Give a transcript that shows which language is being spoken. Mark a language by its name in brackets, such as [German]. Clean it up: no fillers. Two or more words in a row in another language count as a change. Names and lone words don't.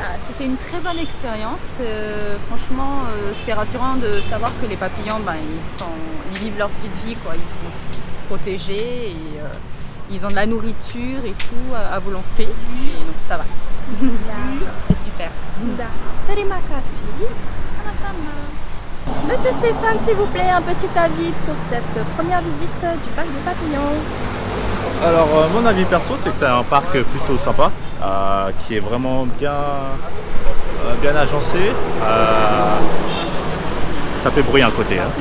[French] C'était une très bonne expérience. Franchement, c'est rassurant de savoir que les papillons, ils vivent leur petite vie, quoi. Ils sont protégés et ils ont de la nourriture et tout à volonté. Et donc ça va. C'est super. [Indonesian] Terima kasih. Sama-sama. [French] Monsieur Stéphane, s'il vous plaît, un petit avis pour cette première visite du parc des papillons. Alors mon avis perso c'est que c'est un parc plutôt sympa, qui est vraiment bien agencé. Ça fait bruit un côté. Hein.